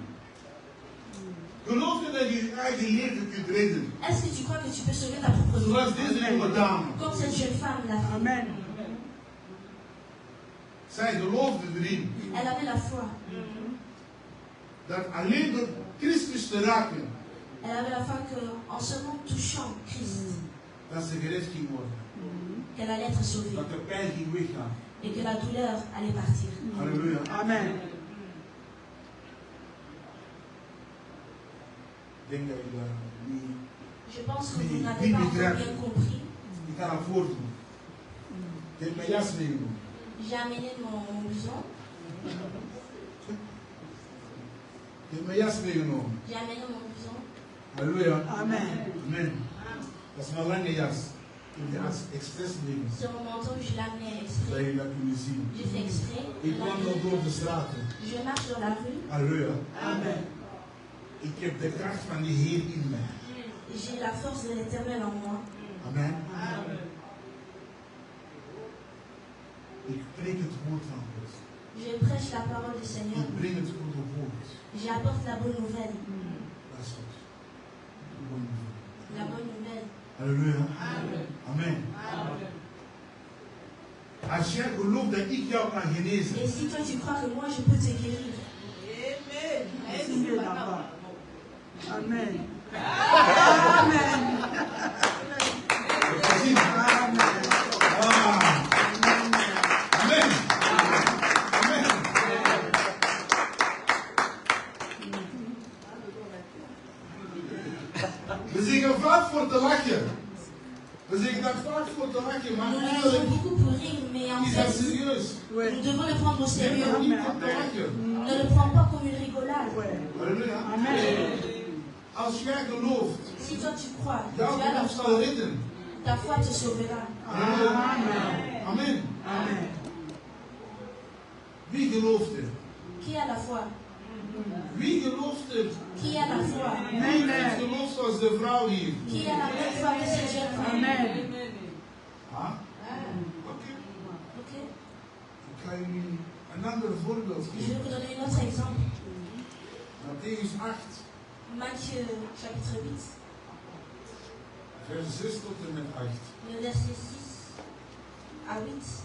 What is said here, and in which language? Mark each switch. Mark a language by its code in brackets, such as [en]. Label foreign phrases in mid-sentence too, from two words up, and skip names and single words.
[nl] Geloof je dat je je eigen leven kunt redden? [fr] Est-ce que tu crois que tu peux sauver ta propre vie? [nl] Zoals deze jonge dame. [fr] Comme cette jeune femme l'a fait. [nl] Amen. Zij geloofde erin [fr] Elle avait la foi. [nl] dat alleen door Christus te raken, [fr] Elle avait la foi qu'en seulement touchant Christ, [nl] dat ze gered ging worden. [fr] qu'elle allait être sauvée [nl] Dat de pijn ging weggaan. [fr] et que la douleur allait partir. [nl] Halleluja. Amen. Ik denk dat je daar niet... [fr] Je pense que vous n'avez pas encore bien compris. [nl] Ik ga naar voren doen. Ik heb mijn jas meegenomen. [fr] J'ai amené mon blouson. [nl] Ik heb mijn jas meegenomen. [fr] J'ai amené mon blouson. [nl] Halleluja. Amen. Amen. Dat is mijn lange jas. Ik heb die jas expres meegenomen. [fr] Sur mon manteau, je l'ai amené [nl] Dat [fr] exprès. [nl] jullie dat kunnen zien. [fr] J'ai fait exprès. [nl] Ik wandel door de straten. [fr] Je marche dans la rue. [nl] Halleluja. Amen. Ik heb de kracht van de Heer in mij. [fr] J'ai la force de l'Éternel en moi. [nl] Amen. Ik preek het woord van God. [fr] Je prêche la parole du Seigneur. [nl] Ik breng het goede woord. [fr] J'apporte la bonne nouvelle. [nl] Dat is goed. Halleluja. Amen. Als jij gelooft dat ik jou kan genezen. [fr] Et si toi tu crois que moi je peux te guérir. [nl] Amen. Amen. We zeggen vaak voor te lachen. We zeggen dat vaak voor te lachen, maar [fr] Nous le [nl] eigenlijk [fr] disons beaucoup pour rire, mais en [nl] is dat [fr] fait, [nl] serieus. [fr] nous devons le prendre au [nl] Neem [fr] sérieux. [nl] dat niet om te lachen. [fr] Ne le prends pas comme une rigolade. [nl] Halleluja. Als jij gelooft, [fr] Si toi tu crois, que [nl] jouw [fr] tu as la [nl] geloof zal [fr] foi, [nl] redden. [fr] ta foi te sauvera. [nl] Halleluja. Amen. Wie gelooft er? [fr] Qui a la foi? [nl] Wie gelooft er? [fr] Qui a la foi? [nl] Wie heeft geloof zoals de vrouw hier? [fr] Qui a la même foi que cette jeune femme? [nl] Ah? Oké. [fr] Ok. [nl] Ik ga jullie een ander voorbeeld [fr] Je vais [nl] geven. [fr] vous donner un autre exemple. [nl] Matthäus 8, [fr] Matthieu chapitre 8, [nl] vers 6 tot en met 8. [fr] le verset 6 à 8.